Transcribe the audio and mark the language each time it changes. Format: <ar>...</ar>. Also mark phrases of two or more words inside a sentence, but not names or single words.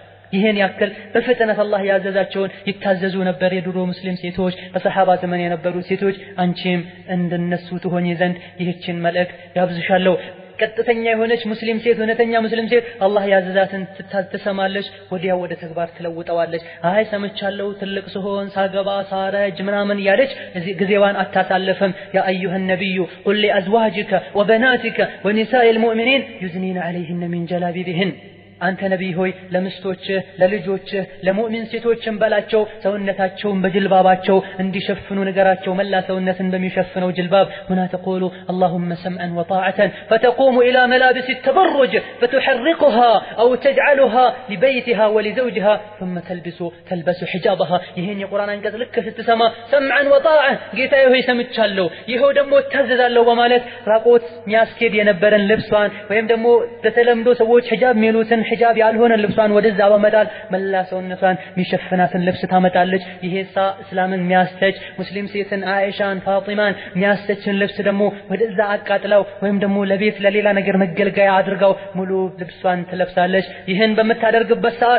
<am>ይሄን ያክል በፍጥነት አላህ ያዘዛቸውን ይታዘዙ ነበር የድሮ ሙስሊም ሴቶች በሰሃባ ዘመን የነበሩ ሴቶች አንቺም እንደነሱ ትሆኚ ዘንድ ይህችን መልእክት ያብዝሻለሁ ቀጥተኛ የሆነች ሙስሊም ሴት እውነተኛ ሙስሊም ሴት አላህ ያዘዛትን ትሰማለች ወዲያው ወደ ተግባር ትለውጣዋለች አይ ሰምቻለሁ ትልቅ ስሆን ሳገባ ሳረጅ ምናምን ያለች ጊዜዋን አታሳልፍም</am> <ar>يا أيها النبي قل لأزواجك وبناتك ونساء المؤمنين يدنين عليهن من جلابيبهن</ar> <am>አንተ ነብይ ሆይ ለምስቶችህ ለልጆችህ ለሙእሚን ሴቶችም በላቸው ሰውነታቸውን በጅልባባቸው እንዲሸፍኑ ነገራቸው መላ ሰውነትን በሚሸፍነው ጅልባብ ምን ተቆሉ</am> <ar>اللهم سمعا وطاعة فتقوم الى ملابس التبرج فتحرقها او تجعلها لبيتها ولزوجها ثم تلبس حجابها</ar> <am>ይሄን የቁርአን አንቀጽ ልክ ስትሰማ</am> <ar>سمعا وطاعة</ar> <am>ጌታዬ ሆይ ሰምቻለሁ ይሄው ደግሞ ታዘዛለሁ በማለት ራቆት ሚያስኬድ የነበረን ልብሷን ወይም ደግሞ በተለምዶ ሰዎች ሒጃብ ሚሉትን ሒጃብ ያልሆነ ልብሷን ወደዛ በመጣል መላ ሰውነቷን ሚሸፍናትን ልብስ ታመጣለች ይሄሳ እስላምን ሚያስተች ሙስሊም ሴትን አይሻን ፋጢማን ሚያስተችን ልብስ ደግሞ ወደዛ አቃጥለው ወይም ደግሞ ለቤት ለሌላ ነገር መገልገያ አድርገው ሙሉ ልብሷን ትለብሳለች ይሄን በመታደርግበት ሰዓት</am>